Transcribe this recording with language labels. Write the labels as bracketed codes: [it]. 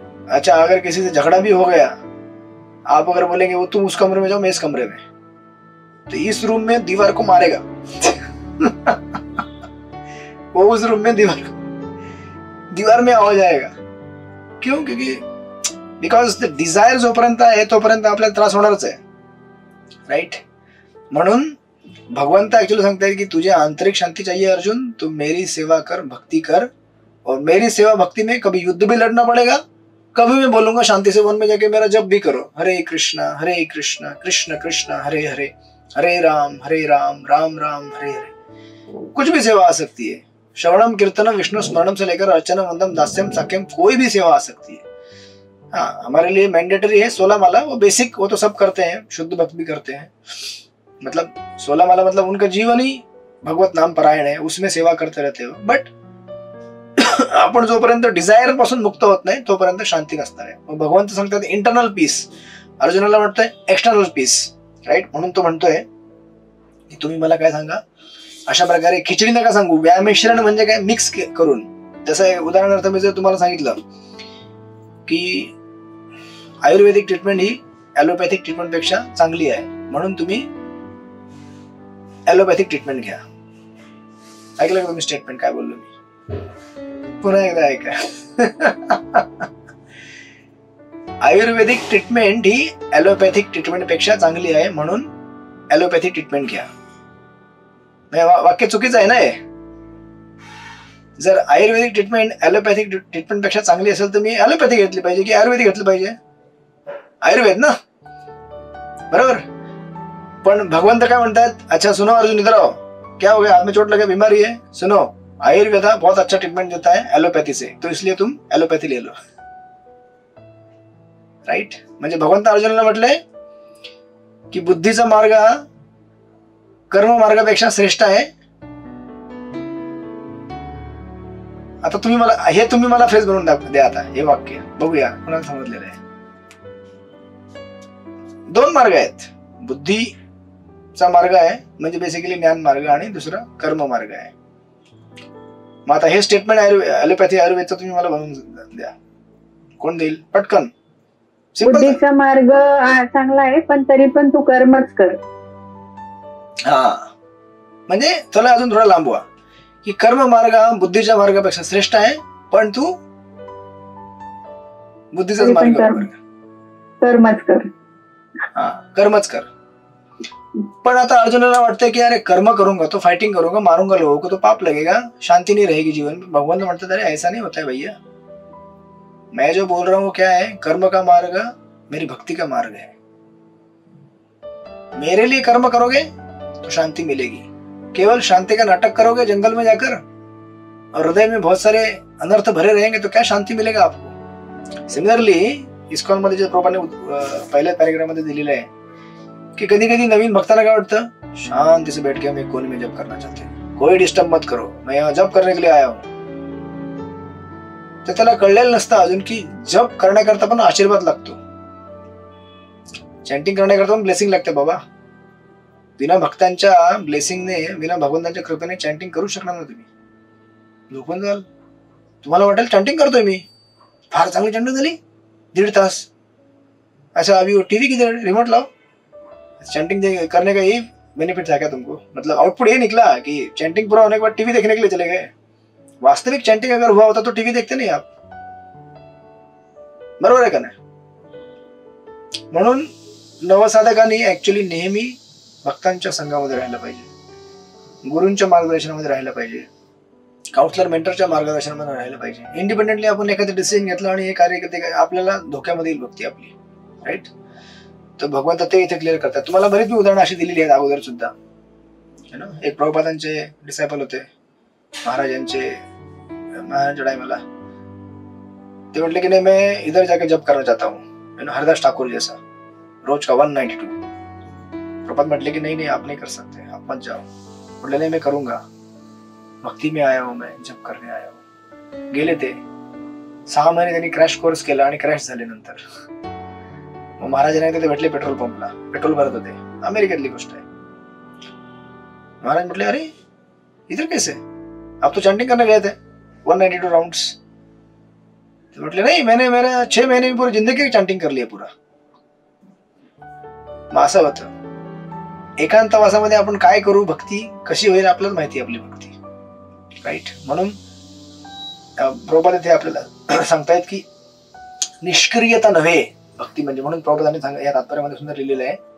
[hi] अच्छा अगर किसी से झगड़ा भी हो गया, आप अगर बोलेंगे वो तुम उस कमरे में जाओ मैं इस कमरे में, तो इस रूम में दीवार को मारेगा वो उस रूम में दीवार में आ जाएगा. क्यों? [mr] क्योंकि बिकॉज द डिझायर जोपर्यंत आहे तोपर्यंत आपल्याला त्रास होणारच आहे, राइट. म्हणून भगवंत ऍक्च्युअली सांगतायत की [hi] तुझे आंतरिक शांति चाहिए अर्जुन, तुम मेरी सेवा कर, भक्ति कर, और मेरी सेवा भक्ति में कभी युद्ध भी लड़ना पड़ेगा, कभी मैं बोलूंगा शांति से वन में जाके मेरा जप भी करो, हरे कृष्णा कृष्ण कृष्ण हरे हरे, हरे राम राम राम हरे हरे. कुछ भी सेवा आ सकती है, श्रवणम कीर्तनम विष्णु स्मरणम से लेकर अर्चना वंदम दास्यम साक्यम, कोई भी सेवा आ सकती है. हाँ हमारे लिए मैंडेटरी है 16 माला, वो बेसिक, वो तो सब करते हैं, शुद्ध भक्त भी करते हैं. मतलब 16 माला मतलब उनका जीवन ही भगवत नाम परायण है, उसमें सेवा करते रहते हो. [mr] बट आपण जोपर्यंत डिझायर पासून मुक्त होत नाही तोपर्यंत शांती नसणार आहे. मग भगवंत सांगतात इंटरनल पीस, अर्जुनाला वाटतंय एक्सटर्नल पीस, राईट. म्हणून तो म्हणतोय की तुम्ही मला काय सांगा, अशा प्रकारे खिचडी नका सांगू, व्यामिश्रण म्हणजे काय, मिक्स करून. जसं उदाहरणार्थ मी जर तुम्हाला सांगितलं की आयुर्वेदिक ट्रीटमेंट ही ॲलोपॅथिक ट्रीटमेंट पेक्षा चांगली आहे, म्हणून तुम्ही ॲलोपॅथिक ट्रीटमेंट घ्या. ऐकलं का तुम्ही स्टेटमेंट, काय बोललो मी? पुन्हा एकदा ऐका. आयुर्वेदिक ट्रीटमेंट ही ॲलोपॅथिक ट्रीटमेंट पेक्षा चांगली आहे, म्हणून ॲलोपॅथिक ट्रीटमेंट घ्या. वाक्य चुकीचं आहे ना हे. जर आयुर्वेदिक ट्रीटमेंट ॲलोपॅथिक ट्रीटमेंट पेक्षा चांगली असेल तर मी ॲलोपॅथी घेतली पाहिजे की आयुर्वेदिक घेतली पाहिजे? आयुर्वेद ना, बरोबर. पण भगवंत काय म्हणतात, [hi] अच्छा सुनो अर्जुन इधर आओ, क्या हो गया, हाथ में चोट लगे, बीमारी है, सुनो आयुर्वेदा बहुत अच्छा ट्रीटमेंट देता है एलोपैथी से, तो इसलिए तुम एलोपैथी ले लो, राइट. [mr] म्हणजे भगवंत अर्जुनाला म्हटलंय की बुद्धीचा मार्ग हा कर्म मार्गापेक्षा श्रेष्ठ आहे. आता तुम्ही मला फ्रेज बनवून द्या. आता हे वाक्य बघूया कोणाला समजलेलं आहे. 2 मार्ग आहेत, बुद्धीचा मार्ग आहे म्हणजे बेसिकली ज्ञान मार्ग, आणि दुसरा कर्म मार्ग आहे. मग आता हे स्टेटमेंट ॲलोपॅथी आयुर्वेदचं तुम्ही मला बनवून द्या, कोण देईल पटकन? बुद्धीचा मार्ग चांगला आहे पण तरी पण तू कर्मच कर. हा म्हणजे चला अजून थोडा लांब व्हा की कर्म मार्ग हा बुद्धीच्या मार्गापेक्षा श्रेष्ठ आहे, पण तू बुद्धीचाच मार्ग कर्मच कर. हा कर्मच कर. पण आता अर्जुनाला वाटतंय की अरे [hi] कर्म करूंगा तो फाइटिंग करूंगा मारूंगा लोगों को तो पाप लगेगा, शांति नहीं रहेगी जीवन में। [mr] भगवान तो म्हणतात [hi] अरे ऐसा नहीं होता है भैया, मैं जो बोल रहा हूँ क्या है, कर्म का मार्ग मेरी भक्ति का मार्ग है। मेरे लिए कर्म करोगे तो शांति मिलेगी, केवल शांति का नाटक करोगे जंगल में जाकर और हृदय में बहुत सारे अनर्थ भरे रहेंगे तो क्या शांति मिलेगा आपको। [mr] सिमिलरली इस्कॉन मध्ये जे प्रभुपादांनी पहिल्या पॅराग्राफ मध्ये दिलेलं आहे कि कधी कधी नवीन भक्तांना काय वाटतं, [hi] शांति से बैठ के हम एक कोने में जप करना चाहते हैं, कोई डिस्टर्ब मत करो, मैं यहाँ जप करने के लिए आया हूं। [mr] तर त्याला कळलेलं नसतं अजून की जप करण्याकरता पण आशीर्वाद लागतो, चॅन्टिंग करण्याकरता पण ब्लेसिंग लागते बाबा। बिना भक्तांच्या ब्लेसिंगने, बिना भगवंतांच्या कृपेने चॅन्टिंग करू शकणार ना तुम्ही, झोपून जाल। तुम्हाला वाटेल चॅन्टिंग करतोय मी, फार चांगली चॅन्टिंग झाली 1.5 तास, [hi] अच्छा अभी वो टीवी की रिमोट लाओ। चैंटिंग करने का यही बेनिफिट था क्या तुमको, मतलब आउटपुट ये निकला कि चैंटिंग पूरा होने के बाद टीवी देखने के लिए चले गए। वास्तविक चैंटिंग अगर हुआ होता तो टीवी देखते नहीं आप, [mr] बरोबर आहे का नाही। म्हणून नवसाधकांनी ऍक्च्युअली नेहमी भक्तांच्या संघामध्ये राहिलं पाहिजे, गुरूंच्या मार्गदर्शनामध्ये राहिलं पाहिजे, काउन्सलर मेंटरच्या मार्गदर्शनामध्ये राहिलं पाहिजे। इंडिपेंडेंटली आपण एखादं डिसिजन घेतलं आणि हे कार्य करते आपल्याला धोक्यामध्ये येईल भक्ती आपली, राईट। तर भगवंत ते इथे क्लिअर करतात। तुम्हाला बरीच मी उदाहरणं अशी दिलेली आहेत अगोदर सुद्धा, है ना। एक प्रभुपादांचे डिसायपल होते महाराजांच्या टाइमला, ते म्हटले की [hi] नाही मैं इधर जाके जब करना चाहता हूँ, हरदास ठाकुर जैसा रोज का 192। प्रभुपाद [mr] म्हटले की [hi] नहीं आप नहीं कर सकते, आप मत जाओ। [mr] म्हटले [hi] नहीं मैं करूंगा, भक्ती में आया हूँ, मैं जब करने आया हूँ। [mr] गेले ते 6 महिने त्यांनी क्रॅश कोर्स केला आणि क्रॅश झाले। नंतर मग महाराजांना तिथे भेटले पेट्रोल पंपला, पेट्रोल भरत होते, अमेरिकेतली गोष्ट आहे। [hi] महाराज [mr] म्हटले [hi] अरे इधर कैसे, आप तो चैंटिंग करने गए थे 192 राउंड्स। [mr] तो म्हटले [hi] नहीं मैंने मेरा 6 महीने में पूरी जिंदगी चैंटिंग कर लिया पूरा। [mr] मग असं होतं एकांतवासामध्ये आपण काय करू, भक्ती कशी होईल आपल्याला माहिती, आपली भक्ती, राईट। म्हणून प्रभुपाद इथे आपल्याला सांगतायत की निष्क्रियता नव्हे भक्ती म्हणजे, म्हणून प्रभुपादांनी या तात्पर्यामध्ये सुंदर लिहिलेलं आहे।